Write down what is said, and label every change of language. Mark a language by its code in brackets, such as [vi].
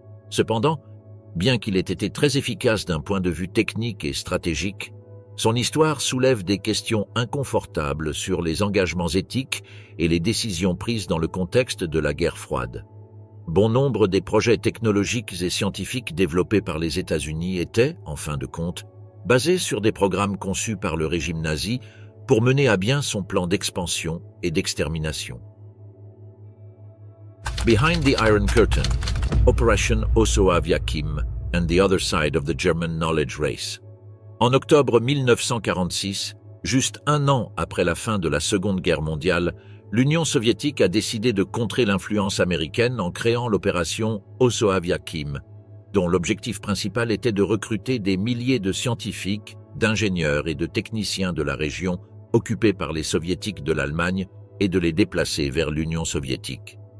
[fr] Cependant, bien qu'il ait été très efficace d'un point de vue technique et stratégique, son histoire soulève des questions inconfortables sur les engagements éthiques et les décisions prises dans le contexte de la guerre froide. Bon nombre des projets technologiques et scientifiques développés par les États-Unis étaient, en fin de compte, basés sur des programmes conçus par le régime nazi pour mener à bien son plan d'expansion et d'extermination. [en] Behind the Iron Curtain, Operation Oso Aviakim and the Other Side of the German Knowledge Race. [fr] En octobre 1946, juste un an après la fin de la Seconde Guerre mondiale, l'Union soviétique a décidé de contrer l'influence américaine en créant l'opération Oso Aviakim, dont l'objectif principal était de recruter des milliers de scientifiques, d'ingénieurs et de techniciens de la région occupés par les soviétiques de l'Allemagne et de les déplacer vers l'Union soviétique.